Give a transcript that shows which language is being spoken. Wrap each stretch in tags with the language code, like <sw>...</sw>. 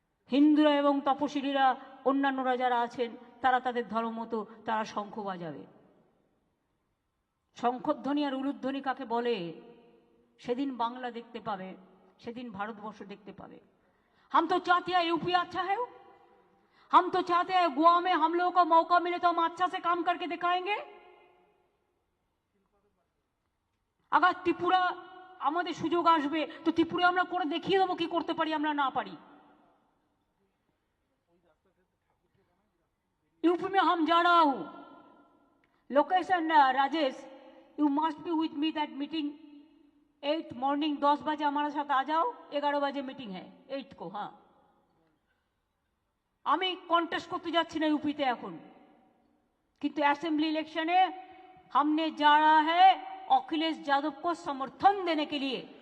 <bn>হিন্দুরা এবং তপশিলীরা অন্যান্যরা যারা আছেন তারা তাদের ধর্ম মতো তারা শঙ্খ বাজাবে। শঙ্খধ্বনি আর উলুধ্বনি কাকে বলে সেদিন বাংলা দেখতে পাবে, সেদিন ভারতবর্ষ দেখতে পাবে।</bn> <hi>हम तो चाहते हैं यूपी अच्छा है, हम तो चाहते हैं गोवा में हम लोगों को मौका मिले तो हम अच्छा से काम करके दिखाएंगे। अगर</hi> <bn>त्रिपुरा আমাদের সুযোগ আসবে তো ত্রিপুরা আমরা করে দেখিয়ে দেবো কি করতে পারি আমরা না পারি।</bn> <hi>यूपी में हम जा रहा हूं, location Rajesh,</hi> <en>you must be with me that meeting 8 morning</en> <hi>10 बजे हमारे साथ आ जाओ, 11 बजे मीटिंग है 8 को। हाँ,</hi> <bn>আমি কন্টেস্ট করতে যাচ্ছি না</bn> <hi>यूपी ते</hi> <bn>এখন, কিন্তু</bn> <hi>असेंबली इलेक्शन है हमने जा रहा है अखिलेश यादव को समर्थन देने के लिए।</hi>